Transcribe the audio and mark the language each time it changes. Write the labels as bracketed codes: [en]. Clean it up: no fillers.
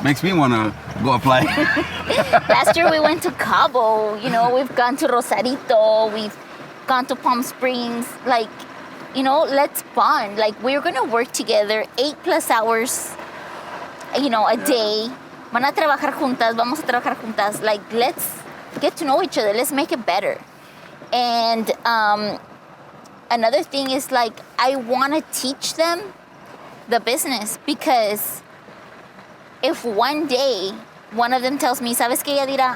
[en] Makes me want to go apply. Last year we went to Cabo, we've gone to Rosarito, we've gone to Palm Springs. Like, let's bond. Like, we're going to work together 8+ hours, a day. [es] Vamos a trabajar juntas. [en] Like, let's get to know each other. Let's make it better. And another thing is, like, I want to teach them the business, because if one day one of them tells me, [es] ¿Sabes qué, Yadira?